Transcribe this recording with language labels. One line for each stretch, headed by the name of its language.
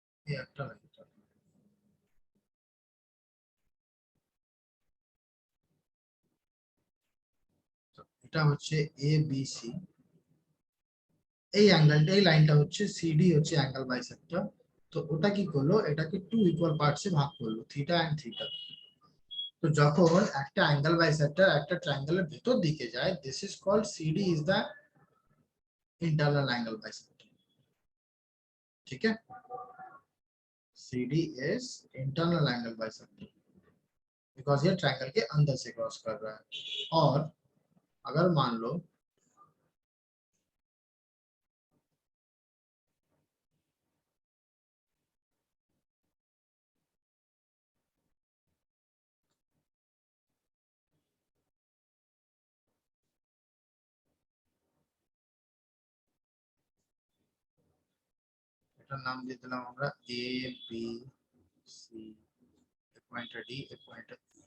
Bangla: এই একটা লাইন এটা হচ্ছে ABC এই অ্যাঙ্গেলটা এই লাইনটা হচ্ছে CD হচ্ছে অ্যাঙ্গেল বাইসেক্টর তো ওটা কি করলো এটাকে টু ইকুয়াল পার্টসে ভাগ করলো থিটা এন্ড থিটা তো যখন একটা অ্যাঙ্গেল বাইসেক্টর একটা ট্রায়াঙ্গেলের ভিতর দিকে যায়
English: this is called CD is the internal angle bisector,
Hindi: ठीक है।
English: CD is internal angle bisector because
Hindi: ये ट्रायंगल के अंदर से क्रॉस कर रहा है। और अगर मान लो
Bangla: এটার নাম দিয়ে দিলাম আমরা A B C point D A point.